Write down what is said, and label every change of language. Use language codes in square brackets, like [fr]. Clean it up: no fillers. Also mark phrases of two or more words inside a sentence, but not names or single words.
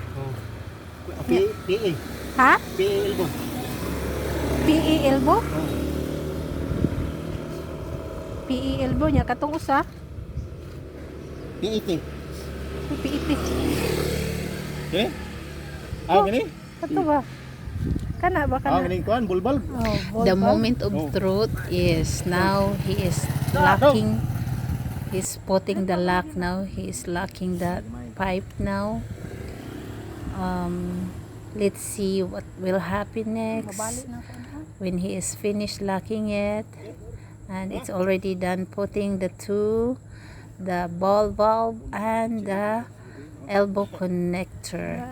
[en] PE. Ha? PE elbow. PE elbow? PE elbow [ceb] nya katong usa? [en] PET. PET. [ceb] Okay? Ah, gani? Kato ba? Kana ba kana? Gani kuan bulbul. [en] The moment of truth is now he is locking. He's putting the lock now. He is locking that pipe now. Let's see what will happen next when he is finished locking it, and it's already done putting the ball valve and the elbow connector.